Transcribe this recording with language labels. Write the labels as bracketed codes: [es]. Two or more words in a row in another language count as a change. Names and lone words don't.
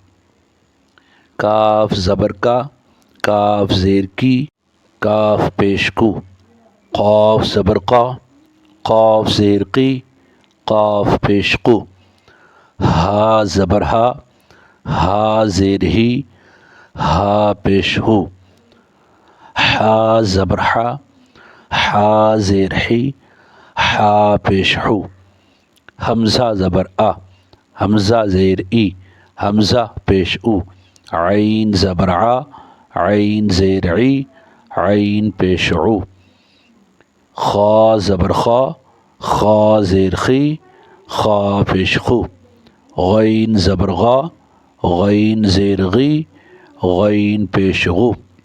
[ur] کاف زبر کا، کاف زیر کی، کاف پیش کو، قاف زبر قا، قاف زیر قی، قاف پیش قو، ہا زبر ہا، ہا زیر ہی، ہا پیش ہو، ہا زبر ہا، ہا زیر ہی، ہا پیش ہو، حمزہ زبر آ، حمزہ زیر ای، حمزہ پیش او، عین زبر ع، عین زیر عی، عین پیش عو، خا زبر خا، خا زیر خی، خا پیش خو، غین زبر غا، غین زیر غی، غین پیش غو،